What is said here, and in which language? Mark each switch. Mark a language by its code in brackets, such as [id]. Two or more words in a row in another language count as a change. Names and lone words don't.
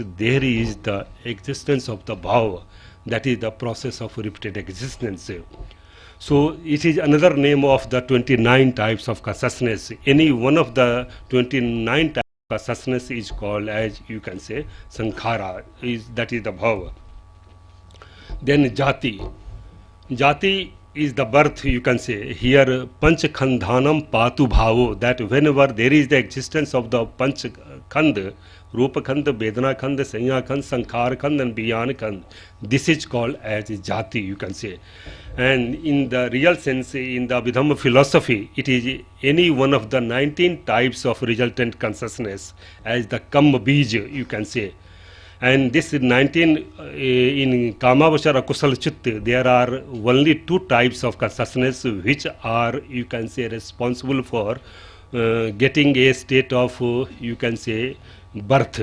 [en] There is the existence of the bhava, that is the process of repeated existence. So it is another name of the 29 types of consciousness. Any one of the 29 types of consciousness is called as, you can say, sankhara, that is the bhava. Then jati. Jati is the birth, you can say. [pi] Here panchkhandhanam patu bhavo, [en] that whenever there is the existence of the panchkhand, [pi] rupa khand, vedana khand, sanya khand, sankhar khand, and biyana khand, [en] this is called as jati, you can say. And in the real sense, in the Abhidhamma philosophy, it is any one of the 19 types of resultant consciousness as the [pi] kamma bij, [en] you can say. And this 19 in [pi] Kamavachara Kusal Chitta, [en] there are only 2 types of consciousness which are, you can say, responsible for getting a state of, you can say, birth.